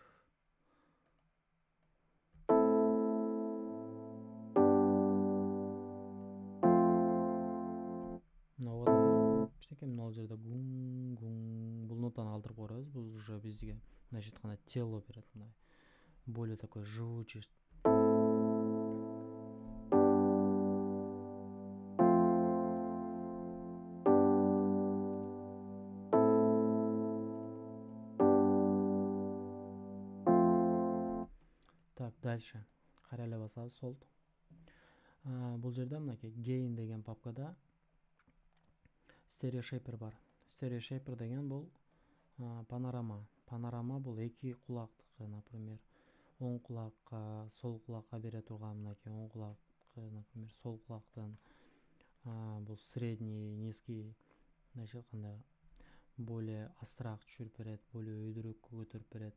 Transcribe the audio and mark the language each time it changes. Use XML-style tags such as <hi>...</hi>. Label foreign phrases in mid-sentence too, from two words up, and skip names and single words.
<ky>Кичинекей мына жерде гун гун бул нотаны калтырып коебуз. Бул уже бизге мындайча айтканда тело берет, мындай</ky> <ru>более такой живучий. Так, дальше</ru> <ky>кара эле басабыз, солд. Бул жерде мынакей gain деген папкада стерео шейпер бар. Стерео шейпер деген бул панорама. Панорама бул эки кулактыкы, например, оң кулакка, сол кулакка бере турган, мынакей оң кулакка, например, сол кулактан бул средний, низкий, мындайча айтканда более астыраак түшүрүп берет, более өйдүрөөк көтөрүп берет.</ky>